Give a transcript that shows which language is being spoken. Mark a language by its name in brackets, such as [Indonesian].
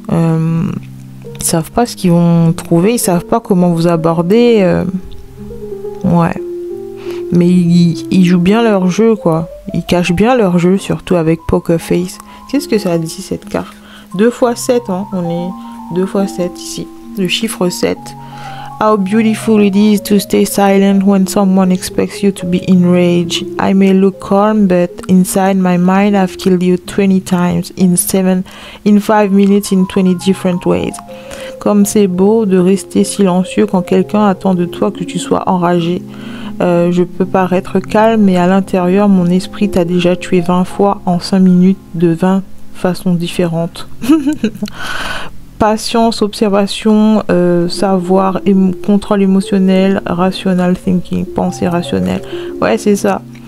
[French] Ils savent pas ce qu'ils vont trouver. Ils savent pas comment vous aborder. Ouais. Mais ils jouent bien leur jeu, quoi. Ils cachent bien leur jeu, surtout avec Poker Face. Qu'est-ce que ça dit, cette carte? 2 x 7, hein. On est 2 x 7 ici. Le chiffre 7. [English] How beautiful it is to stay silent when someone expects you to be enraged. I may look calm, but inside my mind I've killed you 20 times in 5 minutes in 20 different ways. [French] Comme c'est beau de rester silencieux quand quelqu'un attend de toi que tu sois enragé. Je peux paraître calme, mais à l'intérieur, mon esprit t'a déjà tué 20 fois en 5 minutes de 20 façons différentes. Patience, observation, savoir, contrôle émotionnel, [English] rational thinking, [French] pensée rationnelle. Ouais, c'est ça.